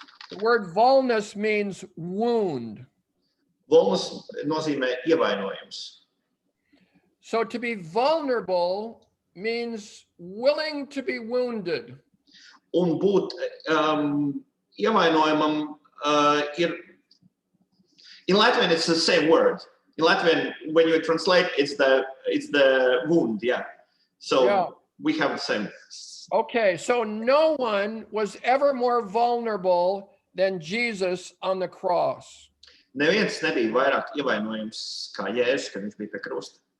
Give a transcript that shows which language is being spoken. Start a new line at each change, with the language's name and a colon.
English: The word vulnus means wound.
Latvian: Vulnus nozīmē ievainojums.
English: So to be vulnerable means willing to be wounded.
Latvian: Un būt ievainojamam ir,
English: in Latvian it's the same word. In Latvian, when you translate, it's the wound, yeah. So Yeah. we have the same. Okay, so no one was ever more vulnerable than Jesus on the cross.
Latvian: Neviens nebija vairāk ievainojams kā Jēzus, kad viņš bija pie krusta.